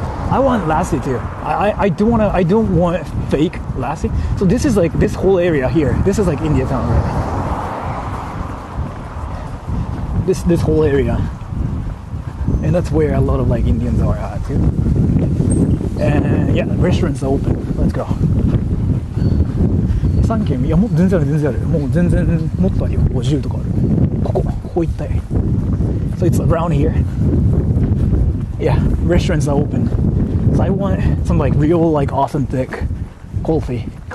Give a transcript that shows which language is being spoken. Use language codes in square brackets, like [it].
[en] I want lassi too. I don't want fake lassi. So this is like this whole area here. This is like India town, right? This whole area. And that's where a lot of like Indians are at too. And yeah, restaurants are open. Let's go. [ja] 3軒いやもう全然あるもう全然もっとあるよ50とかあるここ一帯 [en] So it's around here. Yeah, restaurants are open. So I want some like real like authentic Kulfi.